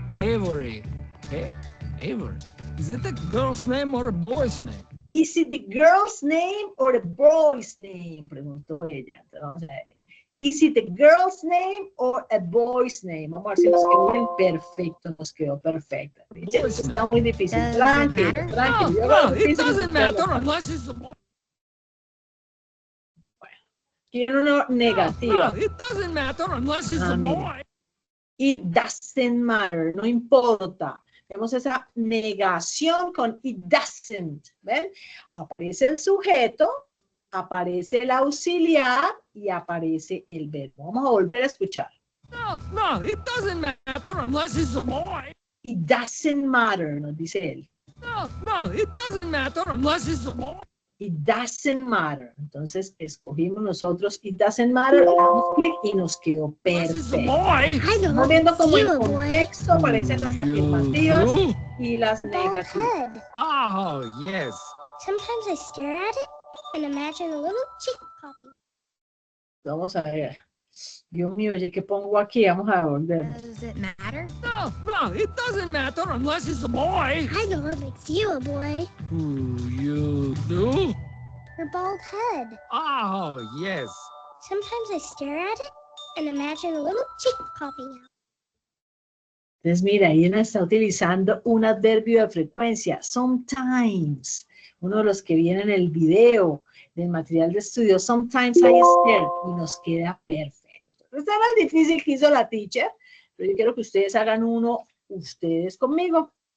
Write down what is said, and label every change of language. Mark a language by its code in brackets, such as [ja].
[en] Avery. Eh? Avery. Is it the girl's name or a boy's name? Is it the girl's name or the boy's name? [es] Preguntó ella. Entonces, vamos a ver. [en] Is it the girl's name or a boy's name? [es] Vamos a ver si nos quedó bien. Perfecto, nos quedó perfecto. Está muy difícil. Tranquilo, tranquilo. [en] No, it doesn't matter unless it's a boy. [es] Quiero una negativa. [en] No, it doesn't matter unless it's a boy. It doesn't matter, [es] no importa. Vemos esa negación con it doesn't. ¿Ven? Aparece el sujeto, aparece el auxiliar y aparece el verbo. Vamos a volver a escuchar. [en] No, it doesn't matter unless it's a boy. It doesn't matter, [es] nos dice él. [en] No, it doesn't matter unless it's a boy. It doesn't matter. [es] Entonces escogimos nosotros [en] it doesn't matter, [es] le damos clic y nos quedó perfecto. Estamos viendo cómo en contexto aparecen las afirmativas y las negativas. [en] Oh, yes. Sometimes I stare at it and imagine a little chick popping. [es] Vamos a ver. Dios mío, oye, ¿qué pongo aquí? Vamos a volver. [en] Does it matter? No, it doesn't matter unless it's a boy. I know what makes you a boy. Who you do? Your bald head. Oh, yes. Sometimes I stare at it and imagine a little chick popping out. [es] Entonces, mira, ahí una está utilizando un adverbio de frecuencia. Sometimes. Uno de los que viene en el video del material de estudio. [en] Sometimes I stare. [es] Y nos queda perfecto. Está más difícil que hizo la teacher, pero yo quiero que ustedes hagan uno, ustedes conmigo.